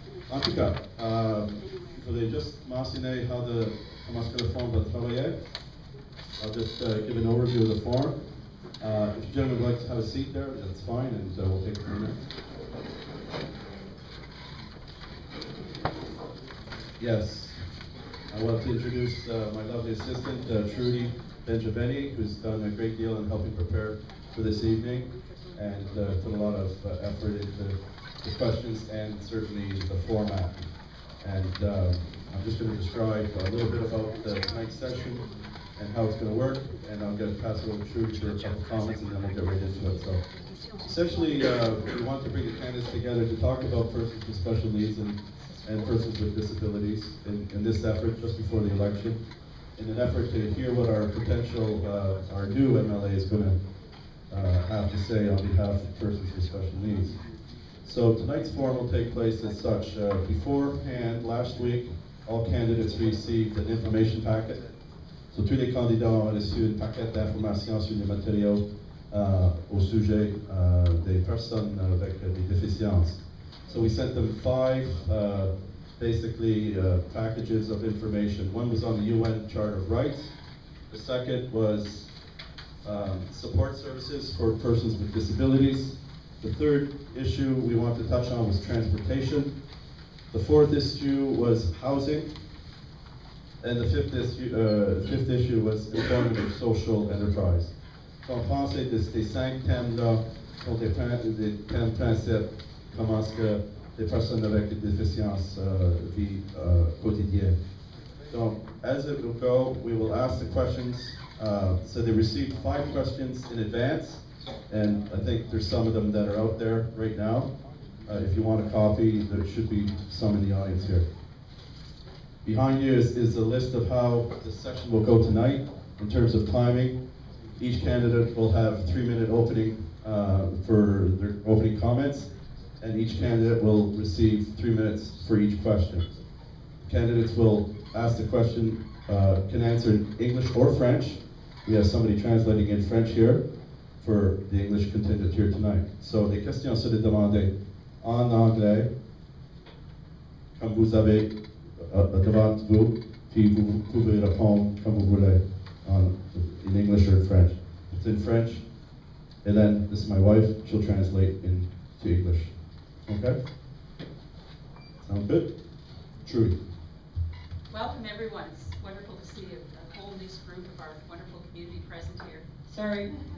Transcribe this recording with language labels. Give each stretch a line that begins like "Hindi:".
French: En tout cas, je voulais juste mentionner comment est-ce que le forum va travailler.
English: I'll just give an overview of the forum. If you gentlemen would like to have a seat there, that's fine, and we'll take it from there. Yes, I want to introduce my lovely assistant, Trudy Benjaveni, who's done a great deal in helping prepare for this evening and put a lot of effort into the questions and certainly the format. And I'm just going to describe a little bit about tonight's session and how it's going to work, and I'm going to pass it over to Trudy for a couple comments, and then we'll get right into it. So, essentially, we want to bring the candidates together to talk about persons with special needs and persons with disabilities in this effort just before the election, in an effort to hear what our potential, our new MLA is going to have to say on behalf of persons with special needs. So tonight's forum will take place as such. Beforehand, last week, all candidates received an information packet.
French: So tous les candidats ont reçu une paquet d'informations sur les matériaux au sujet des personnes avec des déficiences.
English: So we sent them 5 basically packages of information. One was on the UN Charter of Rights. The second was support services for persons with disabilities. The third issue we want to touch on was transportation. The fourth issue was housing. And the fifth issue was employment of social enterprise.
French: So on pensait que ces 5 thèmes-là sont des thèmes principaux. Comment est-ce que les personnes avec des déficiences vivent quotidienne.
English: So as it will go, we will ask the questions. So they received 5 questions in advance, and I think there's some of them that are out there right now. If you want a copy, there should be some in the audience here. Behind you is a list of how the session will go tonight in terms of timing. Each candidate will have 3-minute opening for their opening comments, and each candidate will receive 3 minutes for each question. Candidates will ask the question, can answer in English or French. We have somebody translating in French here for the English contingent here tonight.
French: So les questions seront demandées en anglais, comme vous avez devant vous, puis vous pouvez répondre comme vous voulez
English: in English or in French. It's in French, and then this is my wife, she'll translate into English. Okay? Sound good? Trudy. Welcome everyone. It's wonderful to see a whole new group of our wonderful community present here. Sorry.